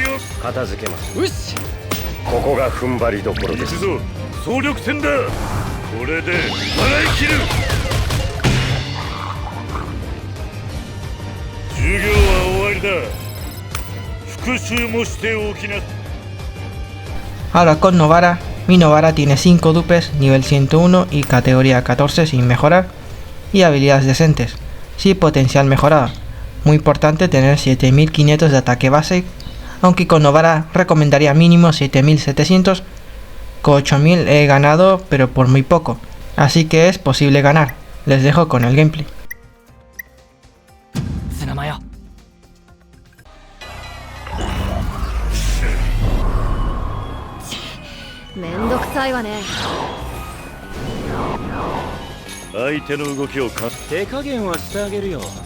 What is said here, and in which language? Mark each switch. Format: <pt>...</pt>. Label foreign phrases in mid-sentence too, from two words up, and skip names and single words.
<ja>片付けます。よし、ここが踏ん張りどころです。行くぞ、総力戦だ。これで払い切る。授業は終わりだ。復習もしておきな。</ja> <es>Ahora con Novara, mi Novara tiene 5 dupes, nivel 101 y categoría 14 sin mejorar, y habilidades decentes, sí potencial mejorado. Muy importante tener 7500 de ataque base, aunque con Novara recomendaría mínimo 7700, con 8000 he ganado pero por muy poco, así que es posible ganar. Les dejo con el gameplay.</es> <ja>めんどくさいわね。相手の動きをか。手加減はしてあげるよ。</ja>